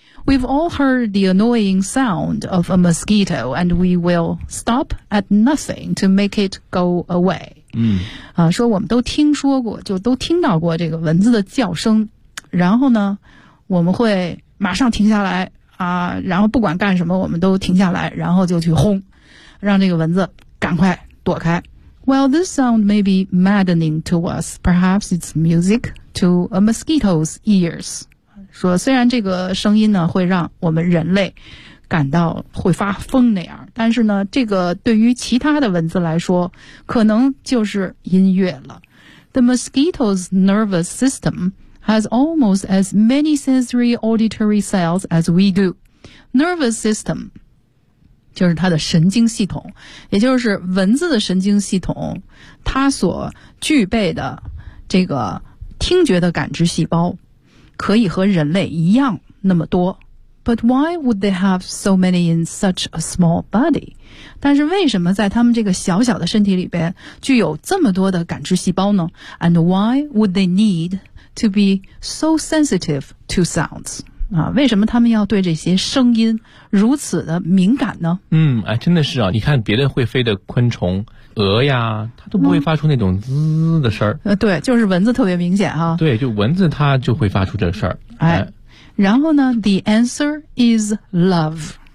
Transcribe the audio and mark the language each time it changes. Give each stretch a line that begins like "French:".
English: We've all heard the annoying sound of a mosquito and we will stop at nothing to make it go away。嗯，
Chinese: 啊，说我们都听说过，就都听到过这个蚊子的叫声，然后呢我们会马上停下来啊，然后不管干什么我们都停下来，然后就去轰，让这个蚊子赶快躲开。
English: Well, this sound may be maddening to us. Perhaps it's music to a mosquito's ears.
Chinese: 说虽然这个声音呢会让我们人类感到会发疯那样，但是呢这个对于其他的蚊子来说可能就是音乐了。
English: The mosquito's nervous systemhas almost as many sensory auditory cells as we do. Nervous system
Chinese: 就是它的神经系统，也就是蚊子的神经系统，它所具备的这个听觉的感知细胞可以和人类一样那么多。
English: But why would they have so many in such a small body?
Chinese: 但是为什么在他们这个小小的身体里边具有这么多的感知细胞呢？
English: And why would they needto be so sensitive to sounds.
Chinese: 啊，为什么他们要对这些声音如此的敏感呢？嗯，哎，真的是啊，你看别的会飞的昆虫，鹅呀，它都不会发出那种滋的声儿。对，就是蚊子特别明显哈。对，就蚊子它就会发出这事儿。哎，然后呢
English: ，the answer is love.